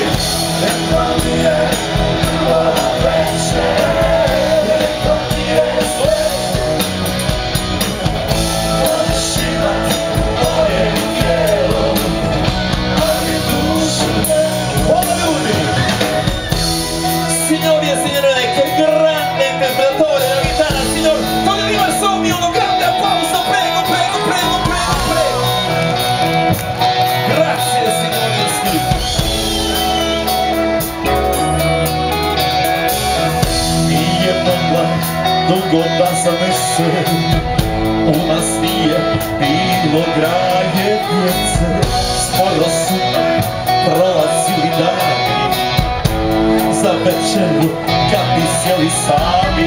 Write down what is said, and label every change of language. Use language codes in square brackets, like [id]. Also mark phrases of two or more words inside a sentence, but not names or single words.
[hr] Rekla mi je prvo večer, rekla mi je sve. Možeš imat moje tijelo, ali dušu ne. Hvala ljudi! [it] Signori e signore, che grande interpretatore della chitarra, signor Togliamo il sogno, uno grande applauso, prego, prego, prego, prego, prego. Grazie signori e signori. [hr] Nije mogla dugo da zanese, u nas nije bilo graje djece. Sporo su nam prolazili dani, za večeru kad bi sjeli sami.